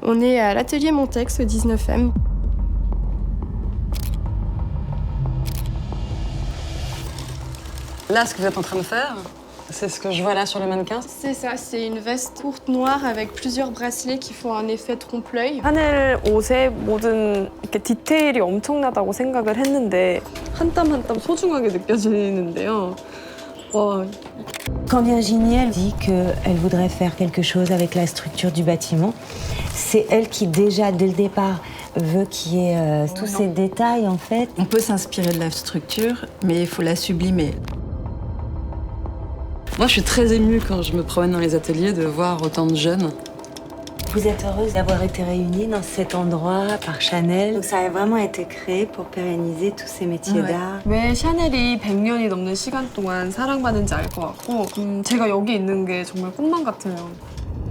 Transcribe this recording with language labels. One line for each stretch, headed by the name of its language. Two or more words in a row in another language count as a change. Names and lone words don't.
French: On est à l'atelier Montex au 19e. Là, ce que vous êtes en train de faire, c'est ce que je vois là sur le mannequin. C'est ça, c'est une veste courte noire avec plusieurs bracelets qui font un effet trompe-l'œil.
Korean: 샤넬 옷의 모든 이렇게 디테일이 엄청나다고 생각을 했는데 한 땀 한 땀 소중하게 느껴지는데요. 와.
French: Quand Virginie, elle dit qu'elle voudrait faire quelque chose avec la structure du bâtiment, c'est elle qui déjà, dès le départ, veut qu'il y ait tous ces détails, en fait. On peut s'inspirer de la structure, mais il faut la sublimer. Moi, je suis très émue quand je me promène dans les ateliers de voir autant de jeunes. Vous êtes heureuse d'avoir été réunis dans cet endroit par Chanel. Donc ça a vraiment été créé pour pérenniser tous ces métiers d'art.
Korean: 왜 샤넬이 100년이 넘는 시간 동안 사랑받는지 알 것 같고 제가 여기 있는 게 정말 꿈만 같아요.